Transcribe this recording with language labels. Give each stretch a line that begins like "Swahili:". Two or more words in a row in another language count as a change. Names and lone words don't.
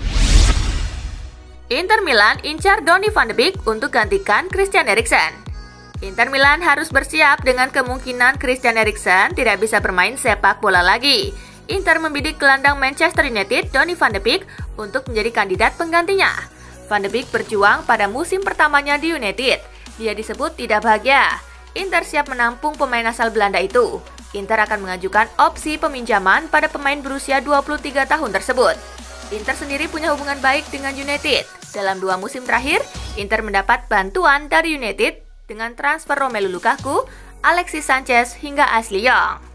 Indonesian: Inter Milan incar Donny van de Beek untuk gantikan Christian Eriksen. Inter Milan harus bersiap dengan kemungkinan Christian Eriksen tidak bisa bermain sepak bola lagi. Inter membidik gelandang Manchester United Donny van de Beek untuk menjadi kandidat penggantinya. Van de Beek berjuang pada musim pertamanya di United. Dia disebut tidak bahagia. Inter siap menampung pemain asal Belanda itu. Inter akan mengajukan opsi peminjaman pada pemain berusia 23 tahun tersebut. Inter sendiri punya hubungan baik dengan United. Dalam 2 musim terakhir, Inter mendapat bantuan dari United dengan transfer Romelu Lukaku, Alexis Sanchez, hingga Ashley Young.